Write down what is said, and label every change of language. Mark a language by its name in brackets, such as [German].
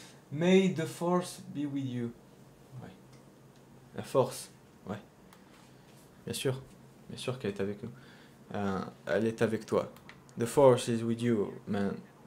[English] May the force be with you. [French] Ouais. La force, ouais. Bien sûr qu'elle est avec nous. Elle est avec toi. [English] The force is with you, man.